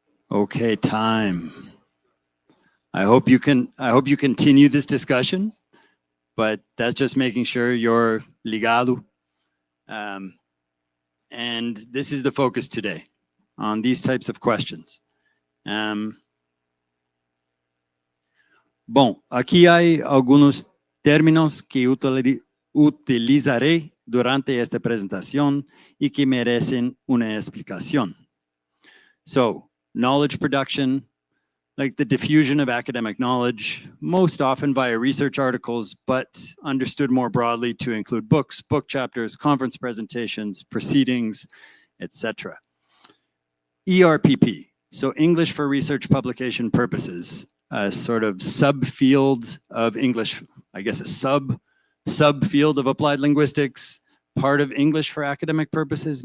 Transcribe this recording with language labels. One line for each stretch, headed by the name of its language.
English: Okay, time. I hope you continue this discussion, but that's just making sure you're ligado. And this is the focus today on these types of questions.
Spanish: Bom, aquí hay algunos términos que utilizaré durante esta presentación y que merecen una explicación.
English: So, knowledge production, like the diffusion of academic knowledge, most often via research articles, but understood more broadly to include books, book chapters, conference presentations, proceedings, etc. ERPP, so English for research publication purposes, a sort of subfield of English, I guess a subfield of applied linguistics, part of English for academic purposes.